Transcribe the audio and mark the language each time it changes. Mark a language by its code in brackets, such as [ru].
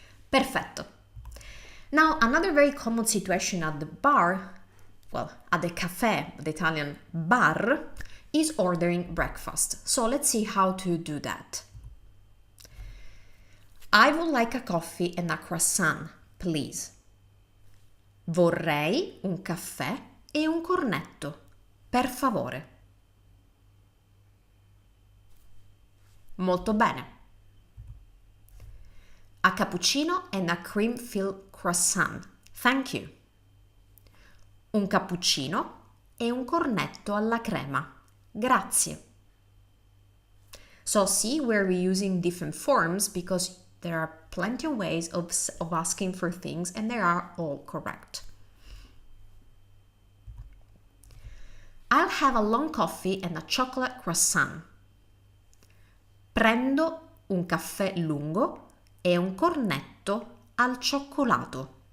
[en] Perfetto. Now, another very common situation at the bar, at the cafe, the Italian bar, is ordering breakfast. So let's see how to do that. I would like a coffee and a croissant, please. [it] Vorrei un caffè e un cornetto, per favore. Molto bene. [en] A cappuccino and a cream-filled croissant. Thank you. [it] Un cappuccino e un cornetto alla crema. Grazie. [en] So see, we're reusing different forms because there are plenty of ways of asking for things and they are all correct. I'll have a long coffee and a chocolate croissant. [it] Prendo un caffè lungo e un cornetto al cioccolato.